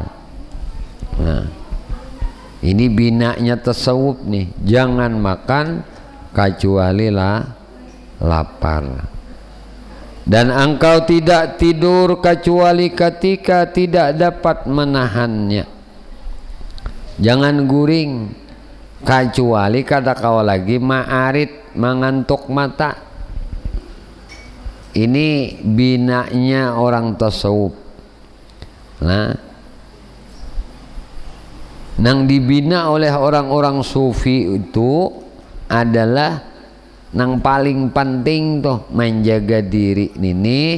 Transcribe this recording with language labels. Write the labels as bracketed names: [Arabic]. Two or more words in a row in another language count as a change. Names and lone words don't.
[Indonesian] Nah, ini binanya tasawuf nih, jangan makan kecuali lapar. Dan engkau tidak tidur kecuali ketika tidak dapat menahannya. [Banjar] Jangan guring kecuali kata kau lagi ma'arit, mengantuk mata. [Indonesian] Ini binanya orang tasawuf. Nah, nang dibina oleh orang-orang sufi itu adalah nang paling penting tuh menjaga diri ini.